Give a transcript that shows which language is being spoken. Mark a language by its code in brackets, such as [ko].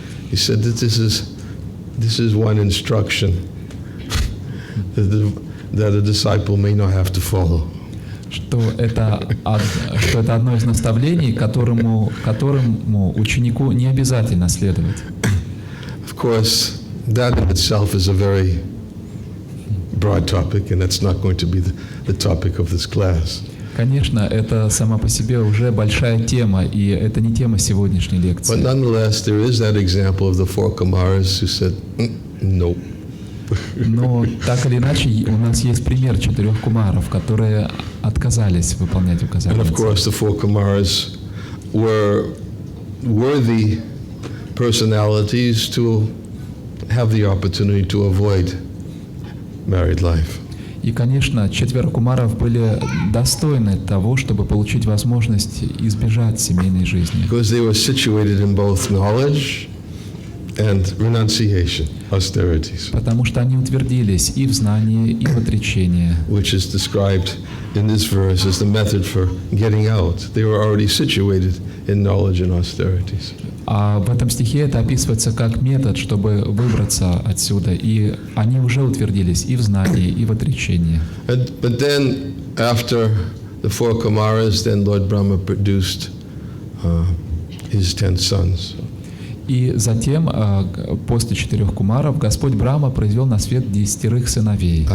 [en] He said that this is one instruction that a disciple may not have to follow. [ru] Что это одно из наставлений, которому ученику не обязательно следовать. [en] Of course, that in itself is a very broad topic, and that's not going to be the topic of this class. [ru] Конечно, это сама по себе уже большая тема, и это не тема сегодняшней лекции. [en] But nonetheless, there is that example of the four Kumaras who said, no. [ru] Но так или иначе, у нас есть пример 4 кумаров, которые отказались выполнять указания. [en] And of course, the four Kumaras were worthy personalities to have the opportunity to avoid married life. [ru] И, конечно, 4 кумаров были достойны того, чтобы получить возможность избежать семейной жизни. [en] Because they were situated in both knowledge and renunciation, austerities, [ru] Потому что они утвердились и в знании, и в отречении. [en] which is described in this verse as the method for getting out. They were already situated in knowledge and austerities. [ru] А в этом стихе это описывается как метод, чтобы выбраться отсюда. И они уже утвердились и в знании, и в отречении. [en] But then, after the four Kumaras, then Lord Brahma produced his 10 sons. [ru] И затем, после 4 кумаров, Господь Брахма произвел на свет 10 сыновей.